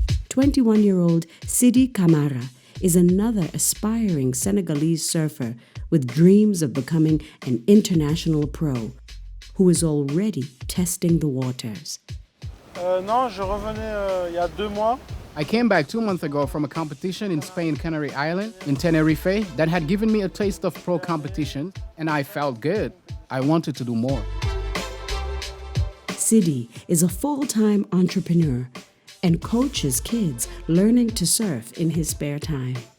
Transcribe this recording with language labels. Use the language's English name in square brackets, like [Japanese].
[English] "21-year-old Sidi Kamara is another aspiring Senegalese surfer with dreams of becoming an international pro, who is already testing the waters. [French] Non, je revenais il y a 2 mois [English] I came back 2 months ago from a competition in Spain, Canary Island, in Tenerife, that had given me a taste of pro competition, and I felt good. I wanted to do more. Sidi is a full-time entrepreneur and coaches kids learning to surf in his spare time.